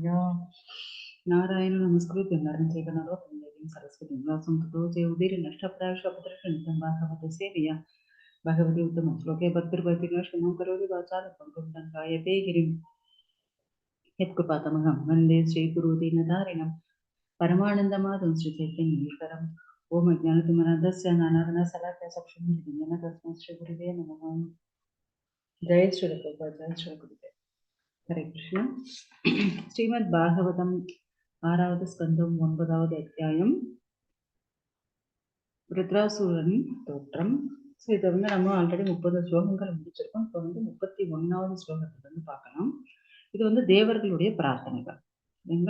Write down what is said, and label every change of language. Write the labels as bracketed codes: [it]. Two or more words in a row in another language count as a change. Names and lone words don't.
[sa] नारायण नमस्कृत्य नरं चैव नरोत्तमं देवीं सरस्वतीं व्यासं ततो जयउदीर्नष्टप्रायश्चपत्रषण्डं भागवत सेवया भगवती उत्तमं श्लोके भक्तिर्भक्तिर्नश्टमं करोति वाचालं पंकुं गायते गिरिं यत्कृपातमहं वन्दे श्रीगुरुदीनधारिणं परमानन्दमाधवं श्रीचैतन्येश्वरम्। ओम अज्ञानतिमिरान्धस्य ज्ञानार्णवसलाकया चक्षुरुन्मीलितं तस्मै श्रीगुरुवे नमः। जय श्री प्रभुपाद, जय श्री गुरुदेव। हरे कृष्ण. [ta] ஸ்ரீமத் பாகவதம் 6வது ஸ்கந்தம் 9வது அத்தியாயம் ருத்ராசூரனின் தோற்றம். ஸோ இதை வந்து நம்ம ஆல்ரெடி 30 ஸ்லோகங்கள் முடிச்சிருக்கோம். இப்போ வந்து 31வது ஸ்லோகத்தை வந்து பார்க்கலாம். இது வந்து தேவர்களுடைய பிரார்த்தனைகள் சரிங்களா.